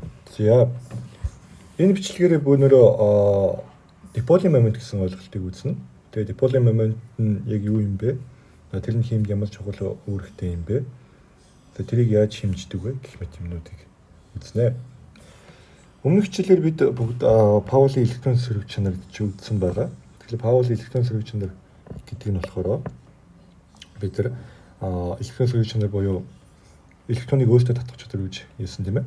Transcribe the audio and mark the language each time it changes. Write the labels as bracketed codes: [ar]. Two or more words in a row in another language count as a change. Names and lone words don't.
[mn] За энэ бичлэгээр бөөнөрөө [en] dipole moment [mn] гэсэн ойлголтыг үзнэ. Тэгээ [en] dipole moment [mn] нь яг юу юм бэ? Тэр нь хиймд ямар чухал үүрэгтэй юм бэ? Тэгээ тэрийг яаж хэмждэг вэ гэх мэт юмнуудыг үзнэ. Өмнөх хичээлээр бид бүгд Паулийн электрон сөрөг чанар гэж үзсэн байгаа. Тэгэхээр Паулийн электрон сөрөг чанар гэдэг нь болохоор бид нар электрон сөрөг чанар буюу электроныг өөртөө татах чадвар гэж хэлсэн тийм ээ.